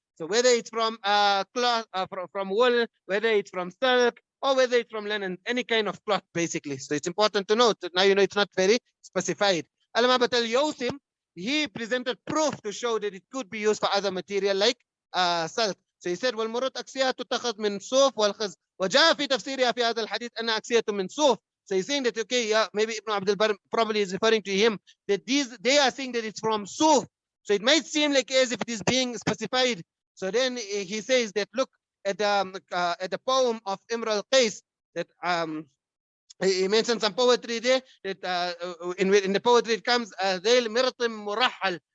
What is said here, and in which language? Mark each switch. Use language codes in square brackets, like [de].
[en] So whether it's from cloth, from wool, whether it's from silk, or whether it's from linen, any kind of cloth basically. So it's important to note that now you know it's not very specified. Allama Batal Yosim, he presented proof to show that it could be used for other material like silk. [ar] So he said والمرط أكسية تتخذ من صوف والخز وجاء في تفسيرها في هذا الحديث أن أكسية من صوف. [en] So he's saying that okay, yeah, maybe Ibn Abdul Barr probably is referring to him that they are saying that it's from suf. So it might seem like as if it is being specified. So then he says that look at the poem of Imr al-Qais that he mentioned some poetry there that in the poetry it comes [ar] ذيل مرط مرحل.